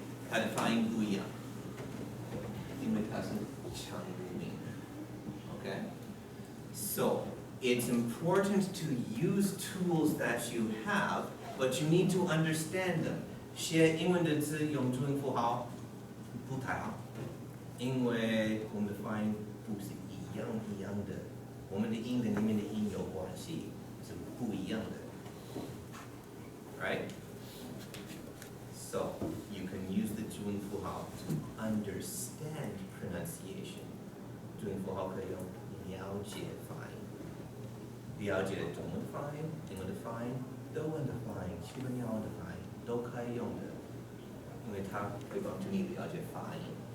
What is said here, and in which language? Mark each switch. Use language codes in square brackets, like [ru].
[zh] 它的发音不一样，因为它是长母音。 Okay? [en] So, it's important to use tools that you have, but you need to understand them. [zh] 学英文的字用注音符号不太好，因为我们的发音不是一样的，我们的音跟你们的音有关系，是不一样的。 Right? [en] So, you can use the 注音符号 to understand pronunciation. [zh] 注音符号可以用了解发音，了解中文发音、英文的发音、德文的发音、西班牙文的发音都可以用的，因为它会帮助你了解发音。